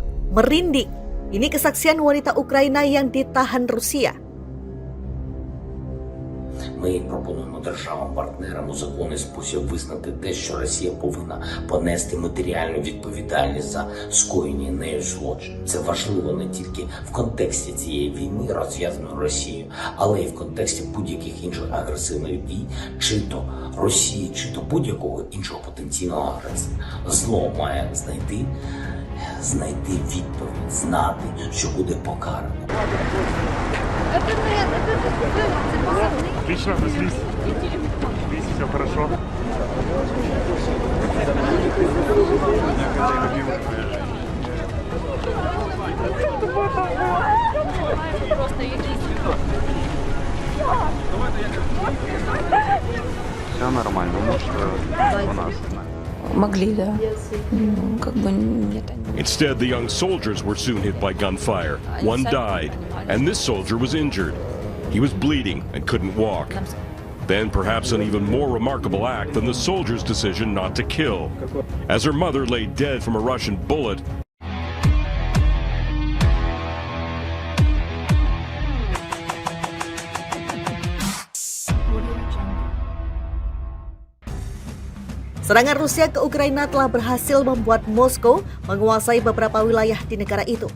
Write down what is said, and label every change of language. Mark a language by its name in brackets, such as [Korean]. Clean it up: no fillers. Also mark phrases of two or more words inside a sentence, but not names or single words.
[Indonesian] Merinding. Ini kesaksian wanita Ukraina yang ditahan Rusia. [Ukrainian] Ми пропонуємо державам-партнерам у законний спосіб визнати те, що Росія повинна понести матеріальну відповідальність за скоєні нею злочин. Це важливо не тільки в контексті цієї війни, розв'язаної Росією, але й в контексті будь-яких інших агресивних дій, чи то Росії, чи то будь-якого іншого потенційного агресора. Зло має знайти відповідь, знати, що буде покарано. [Russian] Отлично, наслись. Наслись, все хорошо. Все нормально, муж у нас. Могли, да. Как бы нет. [English] Instead, the young soldiers were soon hit by gunfire. One died, and this soldier was injured. He was bleeding and couldn't walk. Then perhaps an even more remarkable act than the soldier's decision not to kill. As her mother lay dead from a Russian bullet, [Indonesian] Serangan Rusia ke Ukraina telah berhasil membuat Moskow menguasai beberapa wilayah di negara itu.